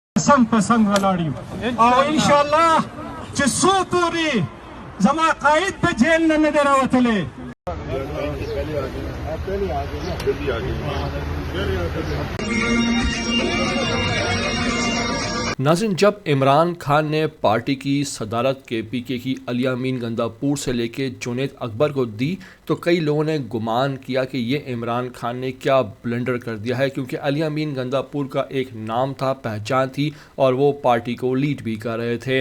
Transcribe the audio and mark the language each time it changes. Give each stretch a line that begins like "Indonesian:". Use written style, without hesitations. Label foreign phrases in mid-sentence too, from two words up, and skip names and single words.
Pashto: څنګ په څنګ ولاړ یو او انشاءالله چې څو پورې زما قائد د جیل نه دی راوتلی.
Urdu: ناظرین، جب عمران خان نے پارٹی کی صدارت کے پی کے کی علی امین گنداپور سے لے کے جنید اکبر کو دی تو کئی لوگوں نے گمان کیا کہ یہ عمران خان نے کیا بلنڈر کر دیا ہے، کیونکہ علی امین گنداپور کا ایک نام تھا، پہچان تھی اور وہ پارٹی کو لیڈ بھی کر رہے تھے.